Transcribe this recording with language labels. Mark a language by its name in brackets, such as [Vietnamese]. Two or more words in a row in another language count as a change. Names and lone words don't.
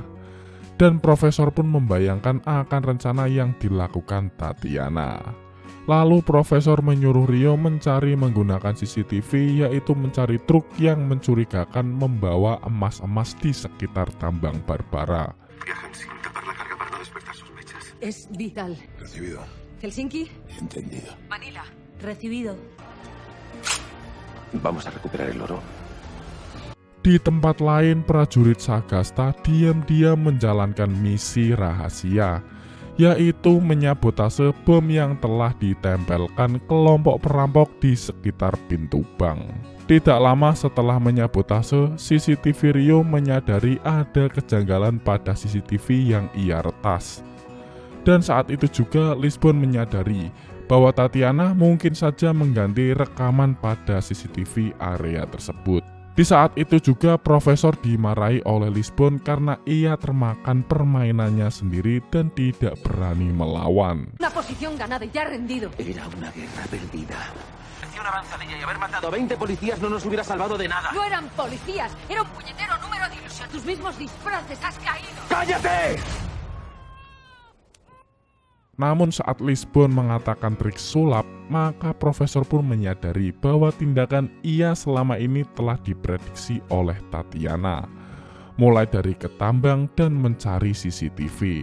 [Indonesian] Dan profesor pun membayangkan akan rencana yang dilakukan Tatiana. Lalu profesor menyuruh Rio mencari menggunakan CCTV, yaitu mencari truk yang mencurigakan membawa emas-emas di sekitar tambang Barbara. [Spanish] Viajan sin tapar la carga para no despertar sospechas. Es vital. Recibido. Helsinki, Entendido. Manila. Recibido. Vamos a recuperar el oro. [Indonesian] Di tempat lain, prajurit Sagasta diam-diam menjalankan misi rahasia, yaitu menyabotase bom yang telah ditempelkan kelompok perampok di sekitar pintu bank. Tidak lama setelah menyabotase, CCTV Rio menyadari ada kejanggalan pada CCTV yang ia retas. Dan saat itu juga Lisbon menyadari bahwa Tatiana mungkin saja mengganti rekaman pada CCTV area tersebut. Di saat itu juga profesor dimarahi oleh Lisbon karena ia termakan permainannya sendiri dan tidak berani melawan. [Spanish] Una posición ganada y ya rendido. Era una guerra perdida. Una avanzadilla y haber matado a 20 policías no nos hubiera salvado de nada. No eran policías, era un puñetero número de ilusión. Tus mismos disfraces, has caído. ¡Cállate! [Indonesian] Namun saat Lisbon mengatakan trik sulap, maka profesor pun menyadari bahwa tindakan ia selama ini telah diprediksi oleh Tatiana, mulai dari ke tambang dan mencari CCTV.